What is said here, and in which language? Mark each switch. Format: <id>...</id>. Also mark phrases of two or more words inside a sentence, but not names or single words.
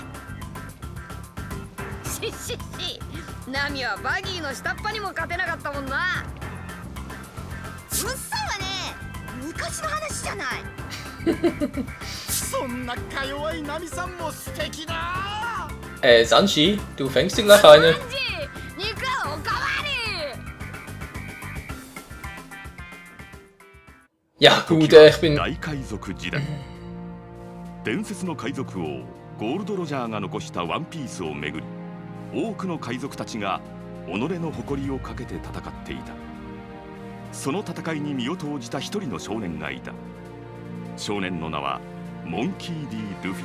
<ja>ナミはバギーの下っ端にも勝てなかったもんな。うっさいわね。昔の話じゃない。そんなか弱いナミさんも素敵だ。</ja> <de>Sanji, du fängst dir gleich eine.</de> <ja>肉おかわり。</ja> <de>Ja, gut, ich bin...</de> <ja>大海賊時代。伝説の海賊王ゴールド・ロジャーが残したワンピースをめぐり、多くの海賊たちが己の誇りをかけて戦っていた。その戦いに身を投じた一人の少年がいた。少年の名はモンキー・ディ・ルフィ。</ja>